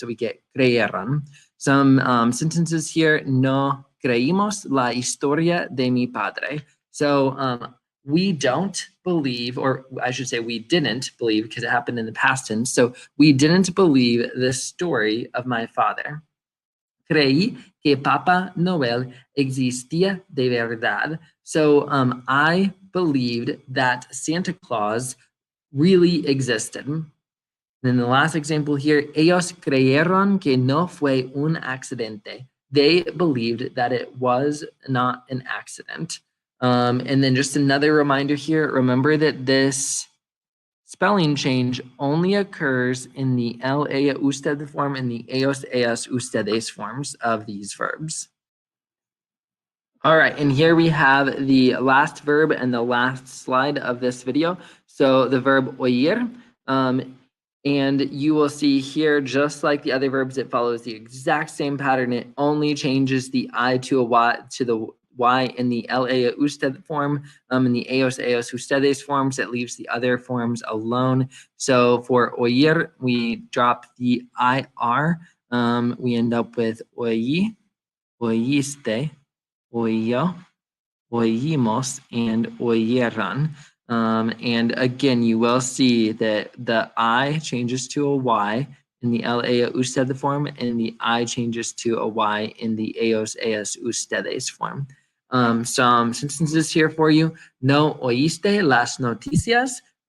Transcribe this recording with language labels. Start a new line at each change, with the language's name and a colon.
English: So we get
Spanish: creyeron.
English: Some sentences here,
Spanish: no creímos la historia de mi padre.
English: So we don't believe, or I should say we didn't believe, because it happened in the past tense. So we didn't believe the story of my father.
Spanish: Creí que Papa Noel existía de verdad.
English: So I believed that Santa Claus really existed. And then the last example here,
Spanish: ellos creyeron que no fue un accidente.
English: They believed that it was not an accident. And then just another reminder here, remember that this spelling change only occurs in the él, ella, usted form and the ellos, ellas, ustedes forms of these verbs. All right, and here we have the last verb and the last slide of this video. So the verb oír, and you will see here, just like the other verbs, it follows the exact same pattern. It only changes the I to a Y, to the Y in the él, ella, usted form. In the ellos, ellas, ustedes forms, it leaves the other forms alone. So for oír, we drop the IR. We end up with oí, oíste, oyó, oímos, and oyeron. And again, you will see that the I changes to a Y in the él, ella, usted form, and the I changes to a Y in the ellos, ellas, ustedes form. Some sentences here for you.
Spanish: No oíste las noticias.